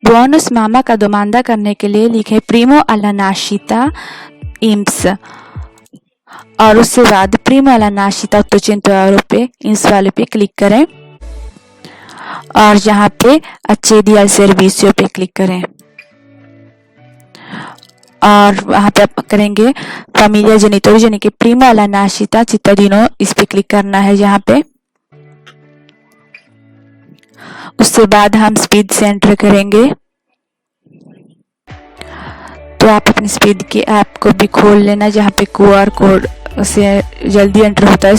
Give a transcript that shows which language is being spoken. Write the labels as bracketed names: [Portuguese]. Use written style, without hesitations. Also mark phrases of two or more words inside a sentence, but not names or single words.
[Italian] bonus mamma [Hindi] का दोमांदा करने के लिए लिखे [Italian] premio alla nascita [Hindi] INPS और उसके बाद [Italian] premio alla nascita [Hindi] 800 euro पे INPS वाले पे क्लिक करें और यहाँ पे [Italian] accedi al servizio [Hindi] पे क्लिक करें और वहाँ पे आप करेंगे [Italian] famiglia genitori [Hindi] यानी कि [Italian] premio alla nascita cittadino, [Hindi] इस पे क्लिक करना है यहाँ पे। उसके बाद हम स्पीड से एंटर करेंगे तो आप अपनी स्पीड की ऐप को भी खोल लेना जहाँ पे QR कोड से जल्दी एंटर होता है।